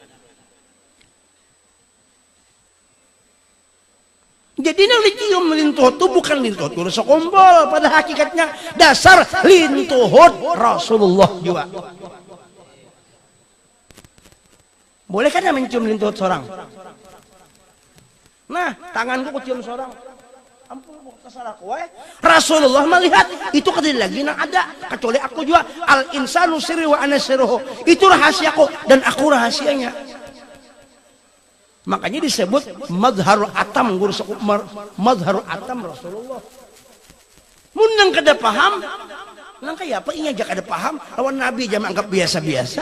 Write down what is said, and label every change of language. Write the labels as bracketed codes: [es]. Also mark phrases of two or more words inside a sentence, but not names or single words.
[bjn] Jadi ini dicium lintuhut itu bukan lintuhut guru sakumpul, pada hakikatnya dasar lintuhut Rasulullah juga. Boleh kan mencium lintuhut seorang? Nah, tanganku cium seorang. Ampun, terserah kowe. Rasulullah melihat itu kadang lagi nang ada, kecuali aku juga [ar] الإنسان سري وأنا سره. [bjn] Itu rahasiaku dan aku rahasianya. Makanya disebut [ar] مظهر الأتم [bjn] guru [ar] مظهر الأتم [bjn] Rasulullah. Mun nang kada paham, nang kaya apa inya aja kada paham, lawan Nabi aja menganggap biasa-biasa.